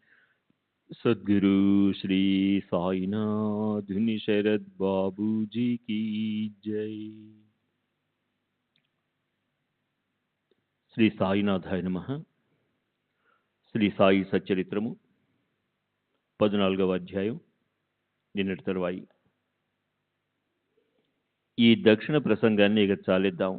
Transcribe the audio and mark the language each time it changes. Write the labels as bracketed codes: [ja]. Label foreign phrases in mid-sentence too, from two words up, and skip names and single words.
[hi] सद्गुरु श्री साईनाथ शरद बाबू जी की जय। [te] శ్రీ సాయినాథాయ నమః. శ్రీ సాయి సచ్చరిత్రము 14వ అధ్యాయం, నిన్నటి తరువాయి. ఈ దక్షిణ ప్రసంగాన్ని ఇక చాలిద్దాం.